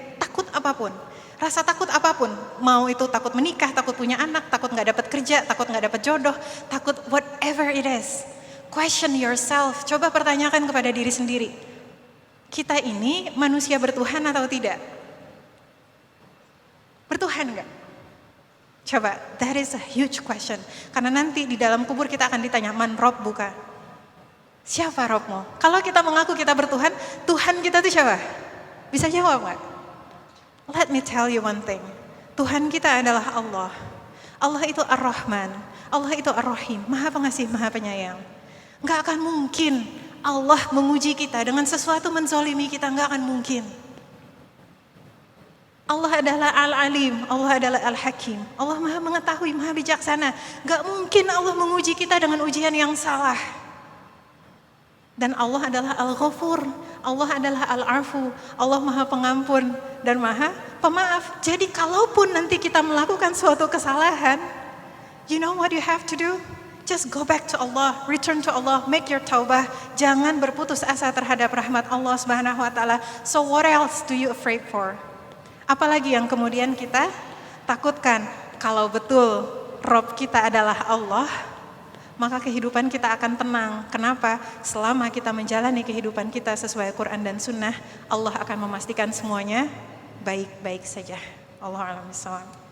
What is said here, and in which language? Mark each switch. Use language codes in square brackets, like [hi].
[id] Takut apapun. Rasa takut apapun, mau itu takut menikah, takut punya anak, takut gak dapat kerja, takut gak dapat jodoh, takut [en] whatever it is. Question yourself, [id] coba pertanyakan kepada diri sendiri. Kita ini manusia bertuhan atau tidak? Bertuhan gak? Coba, [en] that is a huge question. [id] Karena nanti di dalam kubur kita akan ditanya, [ar] man rob buka? [id] Siapa Robmu? Kalau kita mengaku kita bertuhan, Tuhan kita itu siapa? Bisa jawab gak? [en] Let me tell you one thing. [id] Tuhan kita adalah Allah. Allah itu Ar-Rahman. Allah itu Ar-Rahim. Maha pengasih, maha penyayang. Gak akan mungkin Allah menguji kita dengan sesuatu menzolimi kita. Gak akan mungkin. Allah adalah Al-Alim. Allah adalah Al-Hakim. Allah maha mengetahui, maha bijaksana. Gak mungkin Allah menguji kita dengan ujian yang salah. Dan Allah adalah Al-Ghafur, Allah adalah Al-Afu, Allah maha pengampun dan maha pemaaf. Jadi kalaupun nanti kita melakukan suatu kesalahan, [en] you know what you have to do? Just go back to Allah, return to Allah, make your taubah. [id] Jangan berputus asa terhadap rahmat Allah Subhanahu wa taala. [en] So what else do you afraid for? [id] Apalagi yang kemudian kita takutkan? Kalau betul Rob kita adalah Allah, maka kehidupan kita akan tenang. Kenapa? Selama kita menjalani kehidupan kita sesuai Quran dan Sunnah, Allah akan memastikan semuanya baik-baik saja. [ar] Allahu a'lam bishawab.